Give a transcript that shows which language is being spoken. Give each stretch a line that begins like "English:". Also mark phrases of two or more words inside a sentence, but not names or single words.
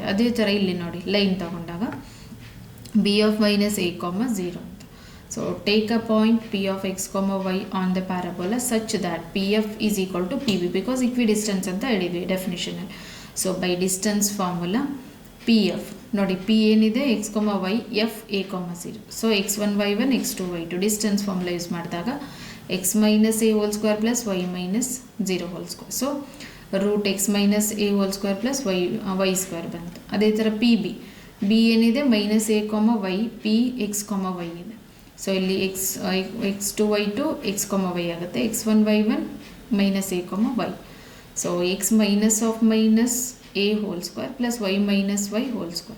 Kannada: ಅದೇ ಥರ ಇಲ್ಲಿ ನೋಡಿ ಲೈನ್ ತೊಗೊಂಡಾಗ
English: B of minus a 0
Kannada: ಅಂತ.
English: so take a point P of x y on the parabola such that P F is equal to P B because equi distance
Kannada: ಅಂತ ಹೇಳಿದ್ವಿ ಡೆಫಿನಿಷನಲ್ಲಿ.
English: so by distance formula P F
Kannada: ನೋಡಿ, ಪಿ ಏನಿದೆ ಎಕ್ಸ್ ವೈ, ಎಫ್ ಎ 0.
English: so x1 y1 x2 y2 distance formula use ಮಾಡಿದಾಗ x minus a whole square plus y minus 0 whole square. so root x minus a whole square plus y square ಬಂತು.
Kannada: ಅದೇ ಥರ ಪಿ ಬಿ ಏನಿದೆ
English: minus a comma y, P x comma y
Kannada: ಇದೆ. ಸೊ ಇಲ್ಲಿ
English: x two y two x comma y
Kannada: ಆಗುತ್ತೆ.
English: x1 y1 minus a comma y. so x minus of minus a whole square plus y minus y whole square.